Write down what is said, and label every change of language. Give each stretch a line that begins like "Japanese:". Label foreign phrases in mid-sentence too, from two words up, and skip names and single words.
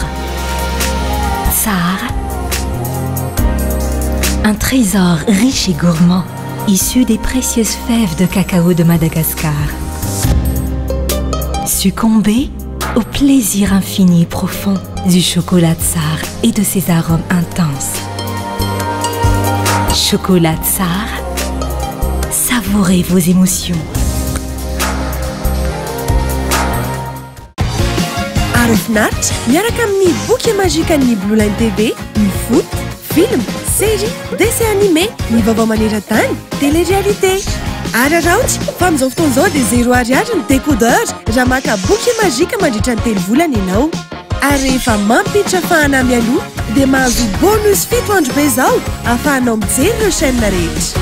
French: Tsar, un trésor riche et gourmand, issu des précieuses fèves de cacao de Madagascar. Succomber au plaisir infini et profond du chocolat Tsar et de ses arômes intenses. Chocolat Tsar, savourez vos émotions.
Malagasy: Arofnat, miaraka amin'ny boky magique ny Blue Line TV,
French: ny foot, film, série, dessin animé,
Malagasy: ny vaovao maneran-tany, télé-réalité. Ary Aout, fa amin'izao fotoana izao dia 0 ariary ny décodeur raha maka boky magique mandritra ny 3 volana ianao. Ary rehefa mampiditra fahana mialoha dia mahazo bonus 7 andro be izao ahafahanao mijery ireo chaîne rehetra.